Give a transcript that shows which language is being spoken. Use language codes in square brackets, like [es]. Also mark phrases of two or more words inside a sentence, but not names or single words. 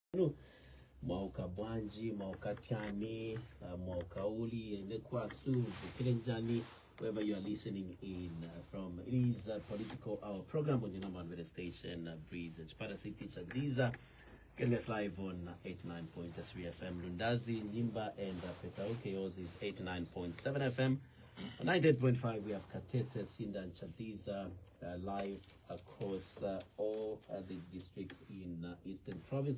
[ny] wenu mwauka bwanji, mwauka tiani, mwauka uli, nekwasu, zikilenjani, [en] wherever you are listening in from. It is a political hour program on your number one radio station, Breeze, Chipata City, Chadiza. Getting us live on 89.3 FM Lundazi, Nimba, and Petauke. Yours is 89.7 FM. On 98.5, we have Katete, Sinda, and Chadiza live across all the districts in Eastern Province.